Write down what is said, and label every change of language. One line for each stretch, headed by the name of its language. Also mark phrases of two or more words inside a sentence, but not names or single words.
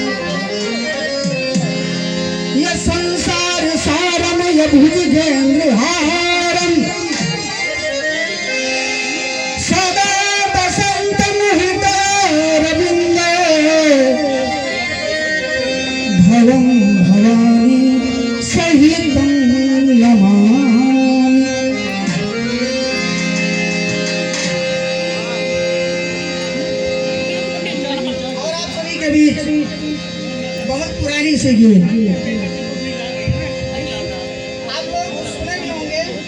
Sanskrit: य संसार सारम य भुजगेन्द्रहारम सदा वसंतम हृदयारविंदे भवं भवानी सहितं नमामि।
Hindi: बहुत पुरानी से गीत आप लोग सुने भी होंगे।